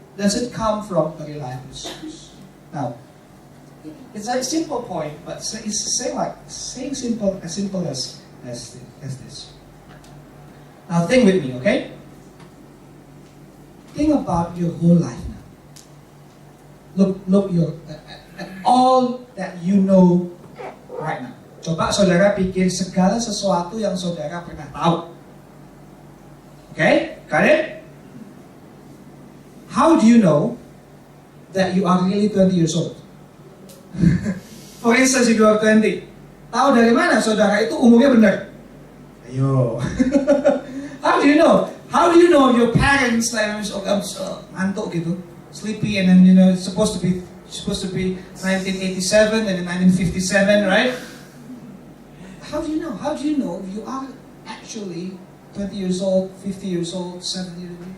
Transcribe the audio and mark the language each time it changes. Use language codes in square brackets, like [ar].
[en] Does it come from a reliable source? Now, it's a simple point, but it's saying simple as this. Now think with me, okay? Think about your whole life now. Look at all that you know right now. [id] Coba saudara pikir segala sesuatu yang saudara pernah tahu. [en] Okay? Got it? How do you know that you are really 20 years old? For instance, if you are 20, [id] tahu dari mana saudara itu umurnya benar? [en] Ayo. How do you know? How do you know your parents [id] ngantuk gitu, [en] sleepy, and then it's supposed to be 1987 and then 1957, right? How do you know? How do you know if you are actually 20 years old, 50 years old, 70 years old?